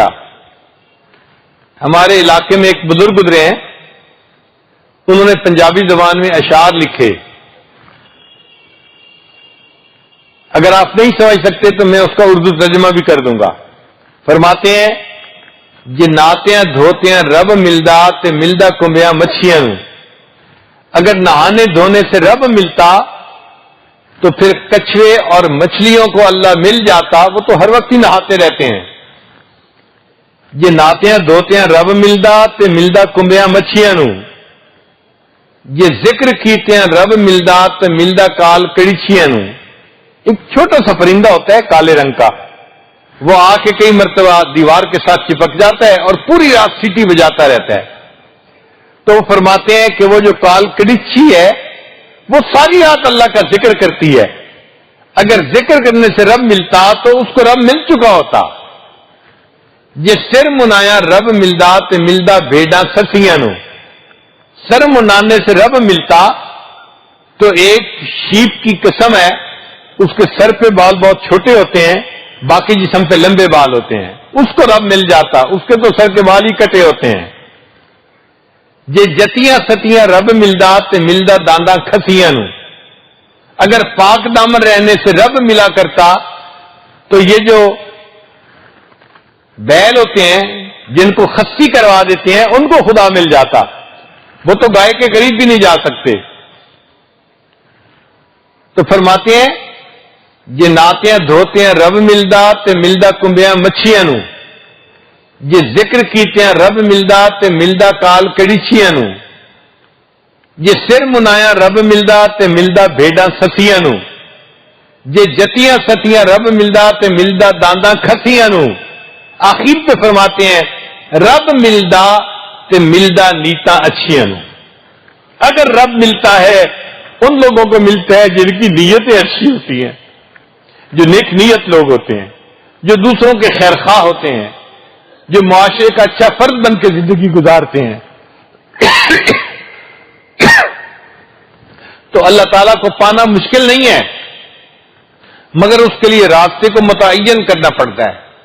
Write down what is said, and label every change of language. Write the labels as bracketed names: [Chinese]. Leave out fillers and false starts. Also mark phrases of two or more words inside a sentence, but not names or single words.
[Urdu] ہمارے علاقے میں ایک بزرگ گزرے ہیں، انہوں نے پنجابی زبان میں اشعار لکھے، اگر آپ نہیں سمجھ سکتے تو میں اس کا اردو ترجمہ بھی کر دوں گا۔ فرماتے ہیں [Punjabi] جے نہاتیاں دھوتیاں رب ملدا تے ملدا کمبیاں مچھیاں نوں۔ [Urdu] اگر نہانے دھونے سے رب ملتا تو پھر کچھوے اور مچھلیوں کو اللہ مل جاتا، وہ تو ہر وقت ہی نہاتے رہتے ہیں۔ [Punjabi] یہ نہاتیاں دھوتیاں رب ملدا تے ملدا کمبیاں مچھیاں نوں، یہ ذکر کیتیاں رب ملدا تے ملدا کال کڑیچیاں نوں۔ [Urdu] ایک چھوٹا سا پرندہ ہوتا ہے کالے رنگ کا، وہ آ کے کئی مرتبہ دیوار کے ساتھ چپک جاتا ہے اور پوری رات سیٹی بجاتا رہتا ہے۔ تو وہ فرماتے ہیں کہ وہ جو کال کڑیچی ہے وہ ساری رات اللہ کا ذکر کرتی ہے، اگر ذکر کرنے سے رب ملتا تو اس کو رب مل چکا ہوتا۔ [Punjabi] یہ سر منایا رب ملدا تے ملدا بھیڈاں سسیاں نوں۔ [Urdu] سر منانے سے رب ملتا تو ایک شیپ کی قسم ہے، اس کے سر پہ بال بہت چھوٹے ہوتے ہیں، باقی جسم پہ لمبے بال ہوتے ہیں، اس کو رب مل جاتا، اس کے تو سر کے بال ہی کٹے ہوتے ہیں۔ [Punjabi] یہ جتیاں ستیاں رب ملدا تے ملدا دانداں کھسیاں نوں۔ [Urdu] اگر پاک دامن رہنے سے رب ملا کرتا تو یہ جو بیل ہوتے ہیں جن کو خصی کروا دیتے ہیں ان کو خدا مل جاتا، وہ تو گائے کے قریب بھی نہیں جا سکتے۔ تو فرماتے ہیں [Punjabi] یہ نہاتیاں دھوتیاں رب ملدا تے ملدا کمبیاں مچھیاں نوں، یہ ذکر کیتیاں رب ملدا تے ملدا کال کڑیچیاں نوں، یہ سر منایا رب ملدا تے ملدا بھیڈاں سسیاں نوں، یہ جتیاں ستیاں رب ملدا تے ملدا دانداں کھسیاں نوں۔ [Urdu] آخر پہ فرماتے ہیں [Punjabi] رب ملدا تے ملدا نیتاں اچھیاں نوں۔ [Urdu] اگر رب ملتا ہے ان لوگوں کو ملتا ہے جن کی نیتیں اچھی ہوتی ہیں، جو نیک نیت لوگ ہوتے ہیں، جو دوسروں کے خیر خواہ ہوتے ہیں، جو معاشرے کا اچھا فرد بن کے زندگی گزارتے ہیں۔ تو اللہ تعالیٰ کو پانا مشکل نہیں ہے، مگر اس کے لیے راستے کو متعین کرنا پڑتا ہے۔